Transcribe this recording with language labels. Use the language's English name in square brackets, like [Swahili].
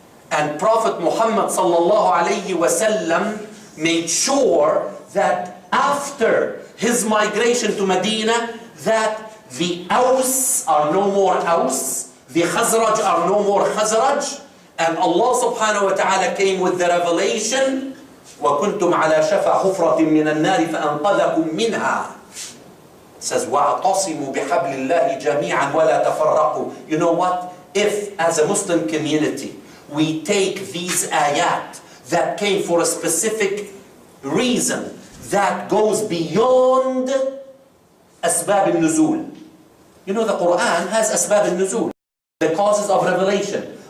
[English] And Prophet Muhammad sallallahu alayhi wa sallam made sure that after his migration to Medina, that the Aus are no more Aus, the Khazraj are no more Khazraj, and Allah subhanahu wa ta'ala came with the revelation, [Arabic] وَكُنْتُمْ عَلَى شَفَى حُفْرَةٍ مِّنَ النَّارِ فَأَنْقَذَكُم مِّنْهَا. [English] It says, [Arabic] وَاعْتَصِمُوا بِحَبْلِ اللَّهِ جَمِيعًا وَلَا تَفَرَّقُوا. [English] You know what? If, as a Muslim community, we take these ayat that came for a specific reason that goes beyond [Arabic] أسباب النزول. [English] You know, the Quran has [Arabic] أسباب النزول, [English] the causes of revelation.